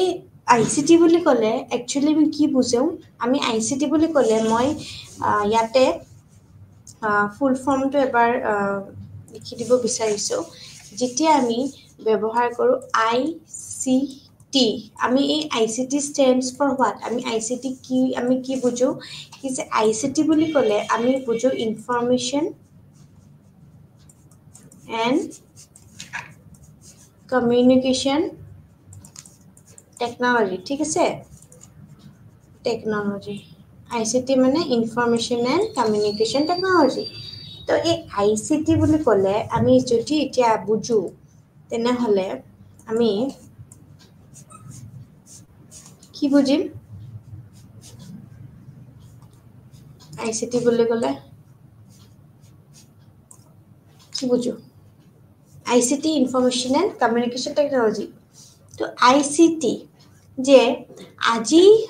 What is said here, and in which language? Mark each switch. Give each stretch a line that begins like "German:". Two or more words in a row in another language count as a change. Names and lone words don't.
Assamese: ICT বুলি ক'লে একচুৱেলি আমি কি বুজোঁ আমি ICT বুলি ক'লে মই ইয়াতে ফুল ফৰ্মটো এবাৰ লিখি দিব বিচাৰিছোঁ যেতিয়া আমি ব্যৱহাৰ কৰোঁ ICT আমি এই
English: ICT stands for what
Assamese: আমি ICT কি আমি কি বুজোঁ কি যে ICT বুলি ক'লে আমি বুজোঁ ইনফৰমেশ্যন
English: and communication technology
Assamese: ঠিক আছে টেকনলজি ICT মানে
English: information and communication technology
Assamese: তো এই ICT বুলি ক'লে আমি যদি এতিয়া বুজোঁ তেনেহ'লে আমি কি বুজিম ICT বুলি ক'লে কি বুজোঁ ICT
English: information and communication technology
Assamese: তো ICT যে আজি